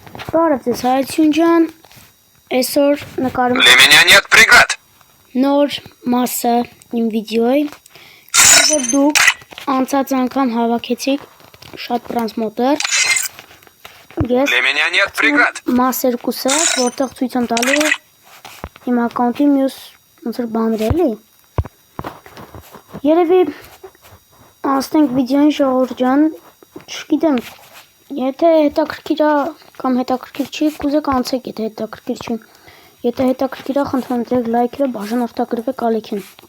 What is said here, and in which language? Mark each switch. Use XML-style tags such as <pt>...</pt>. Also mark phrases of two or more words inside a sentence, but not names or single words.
<hy>Բարև ձեզ Հայություն ջան, այսօր նկարում</hy> <ru>Для меня нет преград.</ru> <hy>նոր մասը իմ վիդեոյի, որ դուք անցած անգամ հավաքեցիք շատ պրանսմոտեր, ես</hy> <ru>Для меня нет преград.</ru> <hy>մաս երկուսը, որտեղ ցույց եմ տալու իմ ակաունտի մյուս ոնց որ բաներ էլի, երևի անցնենք վիդեոին ժողովուրդ ջան, չգիտեմ, եթե հետաքրքիր է կամ հետաքրքիր չի, կուզեք անցեք, եթե հետաքրքիր չի, եթե հետաքրքիր է, խնդրում դրեք լայքերը, բաժանորդագրվեք ալիքին։</hy>